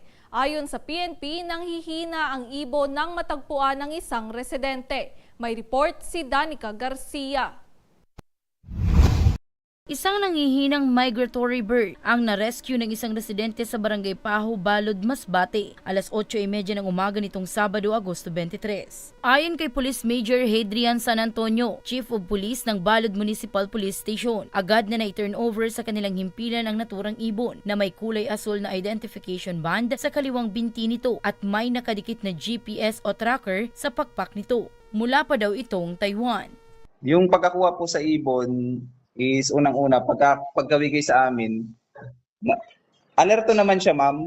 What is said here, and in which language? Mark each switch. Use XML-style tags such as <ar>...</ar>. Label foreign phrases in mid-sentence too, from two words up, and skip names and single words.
<tl>Ayon sa PNP, nanghihina ang ibon nang matagpuan ng isang residente. May report si Danica Garcia. Isang nanghihinang</tl> <en>migratory bird</en> <tl>ang na-rescue ng isang residente sa Barangay Paho, Balud, Masbate, alas 8:30 ng umaga nitong Sabado, Agosto 23. Ayon kay Police Major Hadrian San Antonio, Chief of Police ng Balud Municipal Police Station, agad na na-turn over sa kanilang himpilan ang naturang ibon na may kulay asul na</tl> <en>identification band</en> <tl>sa kaliwang binti nito at may nakadikit na GPS o tracker sa pakpak nito. Mula pa daw itong Taiwan. Yung pagkakuha po sa ibon is unang-una, pagkawigay sa amin, alerto naman siya, ma'am.</tl>